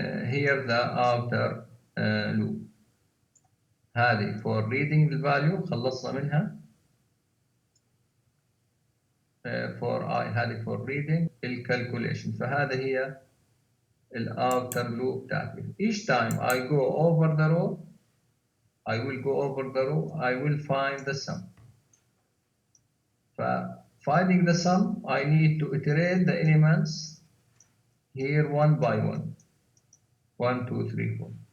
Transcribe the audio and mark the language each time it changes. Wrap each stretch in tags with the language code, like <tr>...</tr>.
<en>Here the outer loop. هذه for reading the value</en> <ar>خلصنا منها.</ar> <en>For I هذه for reading الcalculation.</en> <ar>فهذه هي</ar> <en>outer loop</en> <ar>بتاعتي.</ar> <en>Each time I go over the row, I will go over the row, I will find the sum. Finding the sum, I need to iterate the elements here one by one. 1, 2, 3, 4.</en>